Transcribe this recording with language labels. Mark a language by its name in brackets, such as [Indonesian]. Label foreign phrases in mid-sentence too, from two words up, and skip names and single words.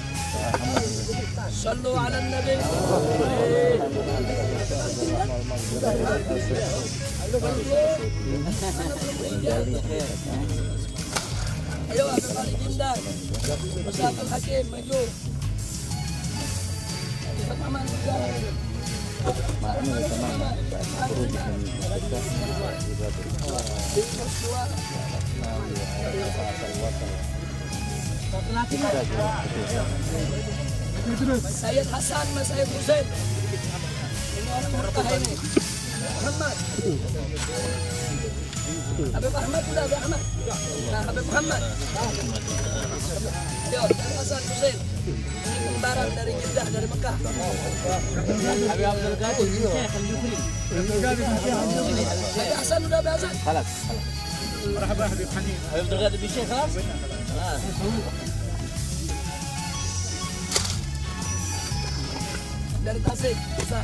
[Arabic] صلوا على النبي. [Indonesian] Ayo Habib Ali Jindan, Ustaz Hakim maju. Ustaz Aman juga. Sayyid Hasan, Mas Sayyid Hussein. Ini orang murtah ini. Muhammad. Habib Ahmad sudah, Habib Ahmad. Nah, Habib Muhammad. Yo, Hasan Hussein. Ini kembaran dari Jeddah, dari Mekah. Habib Abdul Qadir, Syekh Al-Jufri. Habib Hasan sudah, Habib Hasan. Khalas. Marhaba Habib Hanif. Habib Abdul Qadir Syekh, khalas. Dari Tasik, Ustaz.